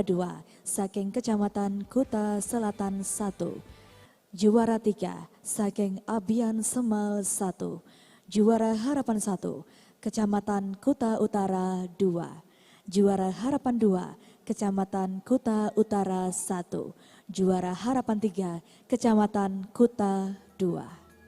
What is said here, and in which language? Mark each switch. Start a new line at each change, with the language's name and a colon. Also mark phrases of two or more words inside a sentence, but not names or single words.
Indonesian: 2 saking Kecamatan Kuta Selatan 1, juara 3 saking Abian Semal 1, juara Harapan 1 Kecamatan Kuta Utara 2, juara Harapan 2 Kecamatan Kuta Utara 1, juara Harapan 3 Kecamatan Kuta 2.